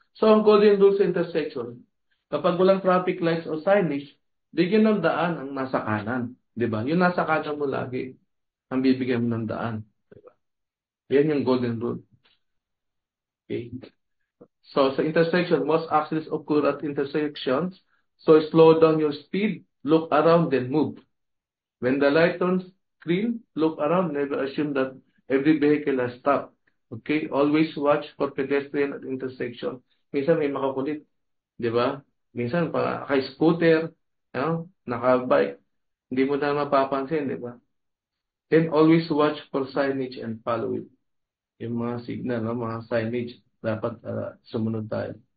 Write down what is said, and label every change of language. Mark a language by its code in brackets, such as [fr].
[tl] So, ang golden rule sa intersection, kapag walang traffic lights o signage, bigyan ng daan ang nasa kanan. Di ba? Yung nasa kanan mo lagi, ang bibigyan mo ng daan. Diba? Yan yung golden rule. [en] Okay? [tl] So, sa intersection, [en] most accidents occur at intersections. So slow down your speed, look around, then move. When the light turns green, look around. Never assume that every vehicle has stopped. Okay? Always watch for pedestrian at intersection. [tl] Minsan may makakulit, di ba? Minsan pa kay scooter, naka-bike, hindi mo na mapapansin, di ba? [en] Then always watch for signage and follow it. [tl] Yung mga signal, mga signage, dapat sumunod tayo.